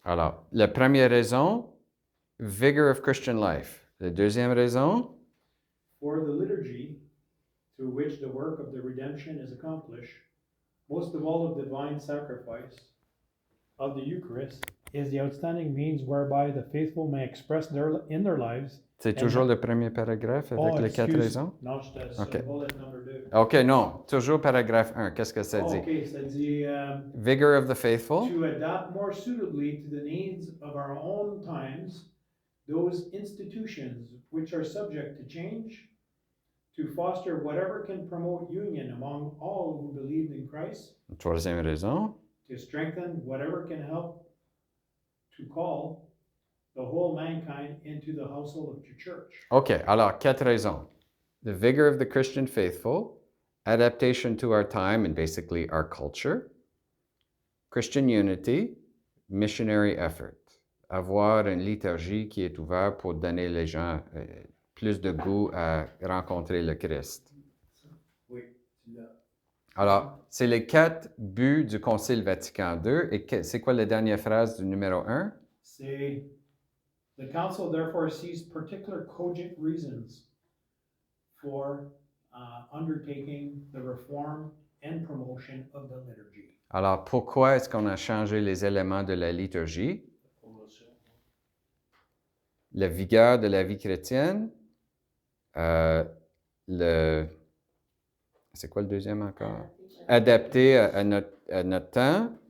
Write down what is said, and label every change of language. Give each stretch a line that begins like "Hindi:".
French: Alors, la première raison,
English: vigor of Christian life.
French: La deuxième raison,
English: For the liturgy, through which the work of the redemption is accomplished, most of all of the divine sacrifice of the Eucharist is the outstanding means whereby the faithful may express in their lives.
French: c'est toujours le premier paragraphe avec les quatre raisons? Non, c'est Ok.
English: bullet number 2.
French: OK, non. Toujours paragraphe 1. Qu'est-ce que ça dit? Ok, ça dit
English: Vigor of the faithful. to adapt more suitably to the needs of our own times those institutions which are subject to change, to foster whatever can promote union among all who believe in Christ,
French: Troisième raison.
English: to strengthen whatever can help to call the whole mankind into the household of the church.
French: OK, alors, quatre raisons.
English: The vigor of the Christian faithful, adaptation to our time and basically our culture, Christian unity, missionary effort.
French: Avoir une liturgie qui est ouverte pour donner les gens plus de goût à rencontrer le Christ. Oui, tu l'as. Alors, c'est les quatre buts du Concile Vatican II. Et c'est quoi la dernière phrase du numéro 1?
English: C'est the council therefore sees particular cogent reasons for undertaking the reform and promotion of the liturgy.
French: Alors, pourquoi est-ce qu'on a changé les éléments de la liturgie? La vigueur de la vie chrétienne, c'est quoi le deuxième encore? Adapté à notre temps.